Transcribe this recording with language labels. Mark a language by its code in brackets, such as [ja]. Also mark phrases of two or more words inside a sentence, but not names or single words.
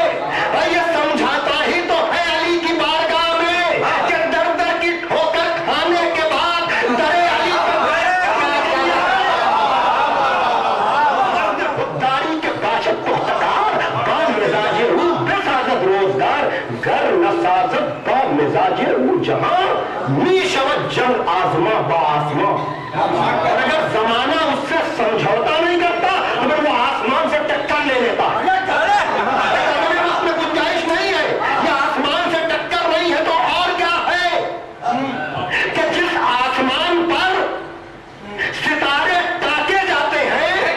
[ur] اور یہ سمجھاتا ہی تو ہے علی کی بارگاہ میں کہ در در کی ٹھوکر کھانے کے بعد در علی پر [fa] مرد خودداری کے باشد پختکار با مزاج او بسازد روزگار گر نسازد با مزاج او جہاں می شود جنگ آزما با آسما. [ur] اور اگر زمانہ اس سے سمجھوتا نہیں کرتا تو پھر وہ آسمان سے ٹکر لے لیتا ہے. اس میں گنجائش نہیں ہے، یہ آسمان سے ٹکر نہیں ہے تو اور کیا ہے کہ جس آسمان پر ستارے تاکے جاتے ہیں،